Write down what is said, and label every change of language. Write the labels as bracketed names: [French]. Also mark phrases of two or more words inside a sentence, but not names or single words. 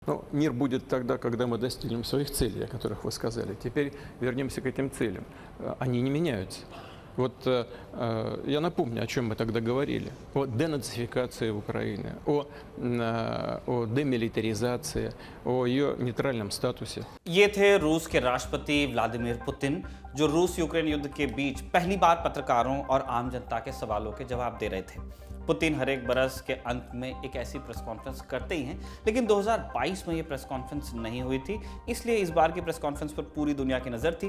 [Russian] Но мир будет тогда, когда мы достигнем своих целей, о которых вы сказали. Теперь вернемся к этим целям. Они не меняются. Я напомню, о чем мы тогда говорили. О денацификации Украины, о демилитаризации, о ее нейтральном статусе. [Hindi] ये थे रूस के राष्ट्रपति व्लादिमीर पुतिन, जो रूस यूक्रेन युद्ध के बीच पहली बार पत्रकारों और आम जनता के सवालों के जवाब दे रहे थे। पुतिन हर एक बरस के अंत में एक ऐसी [English] press conference [Hindi] करते ही हैं, लेकिन 2022 में ये [English] press conference [Hindi] नहीं हुई थी, इसलिए इस बार की [English] press conference [Hindi] पर पूरी दुनिया की नज़र थी।